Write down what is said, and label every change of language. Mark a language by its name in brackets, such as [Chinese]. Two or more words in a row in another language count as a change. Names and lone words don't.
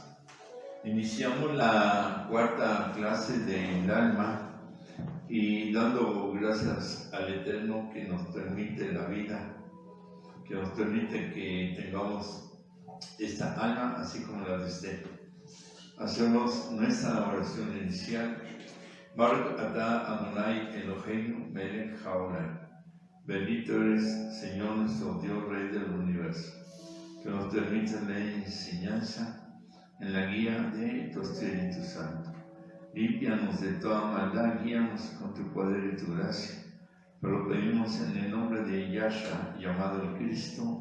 [Spanish] Iniciamos la cuarta clase del alma y dando gracias al Eterno que nos permite la vida, que nos permite que tengamos esta alma así como la de usted. Hacemos nuestra oración inicial. [Hebrew] ברוך אתה אדני אלהינו מלך העולם. [Spanish] Bendito eres, Señor nuestro Dios, Rey del universo, que nos permite la enseñanza en la guía de tu Espíritu Santo. Límpianos de toda maldad, guíanos con tu poder y tu gracia. Pero lo pedimos en el nombre de Yahshua, llamado el Cristo.